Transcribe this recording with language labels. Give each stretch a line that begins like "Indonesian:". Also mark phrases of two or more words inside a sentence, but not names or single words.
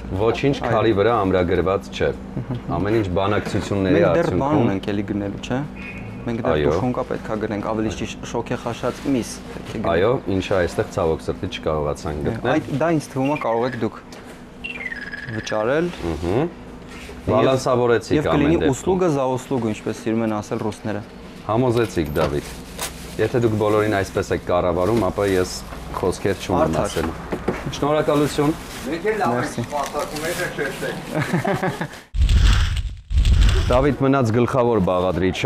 Armenian: Ոչինչ քարի վրա ամրագրված չէ։ Ամեն ինչ բանակցությունների արդյունքում։ Մենք դեռ բան արդյունքում ունենք էլի գնելու, չէ՞։ Մենք դեռ տուշոնկա պետք է գնենք, ավելի ճիշտ շոքեխաշած միս պետք է գնենք։ Այո, ինչը այստեղ ցավոք սրտի չկարողացանք գտնել։ Դա ինձ թվում է կարող եք դուք վճարել։ Բալանսավորեցիք ամեն դեպքում։ Եվ կլինի դեպքում։
Russian: услуга за услугу,
Armenian: ինչպես սիրում են ասել ռուսները։ Համոզեցիք, Դավիթ։ Եթե դուք բոլորին այսպես եք կառավարում, ապա ես խոսքեր չունեմ ասելու։ Շնորհակալություն։ Դավիթ, մնաց գլխավոր բաղադրիչը։